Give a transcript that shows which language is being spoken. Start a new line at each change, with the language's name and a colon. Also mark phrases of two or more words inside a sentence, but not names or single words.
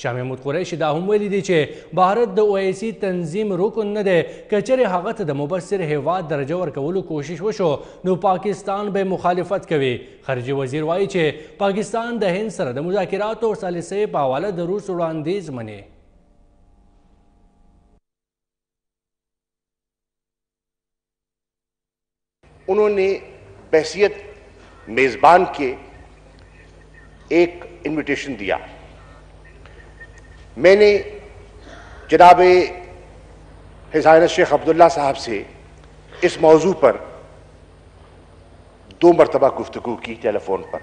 Pashto: شاه محمود قریشي دا هم ویلي دي چې بھارت د OIC تنظیم رکن نه دی. که چېرې هغه ته د مبصر هیواد درجه ورکولو کوشش وشو نو پاکستان به مخالفت کوي. خارجه وزیر وایي چې پاکستان د هند سره د مذاکرات اور ثالثے په حواله د روس وړاندیز مني.
Urdu: انہوں نے بحیثیت میزبان کے ایک انویٹیشن دیا. میں نے جناب
English: His Highness
Urdu: شیخ عبداللہ صاحب سے اس موضوع پر 2 مرتبہ گفتگو کی ٹیلی فون پر.